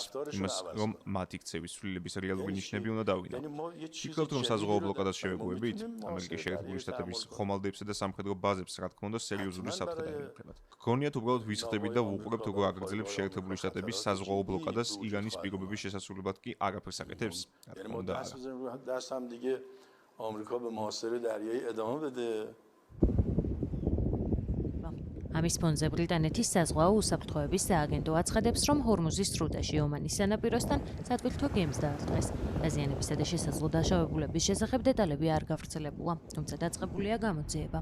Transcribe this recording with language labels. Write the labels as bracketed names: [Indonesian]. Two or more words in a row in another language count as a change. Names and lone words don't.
[Georgian] იმას, რომ მათი ქცევის ცვლილების რეალური ნიშნები უნდა დავინახოთ. ფიქრობთ, რომ საზღვაო ბლოკადას შევეგუებით? ამერიკის შეერთებული შტატების ხომალდებსა და სამხედრო ბაზებს, რა თქმა უნდა, სერიოზული საფრთხე დაემუქრებათ. გქონიათ უბრალოდ ვისხდებით და ვუყურებთ, როგორ აგრძელებს შეერთებული შტატების საზღვაო ბლოკადას ირანის პირობების შესასრულებლად კი არაფერს აკეთებს? რა თქმა უნდა, [Persian] آمریکا به محاصره دریایی ادامه بده. [Georgian] ამის ფონზე ბრიტანეთის საზღვაო უსაფრთხოების სააგენტო აცხადებს, რომ ჰორმუზის სრუტეში ომანის სანაპიროსთან სადგურთო გემს დაარტყეს. დაზიანებისა და შესაძლო დაშავებულების შესახებ დეტალები არ გავრცელებულა, თუმცა დაწყებულია გამოძიება.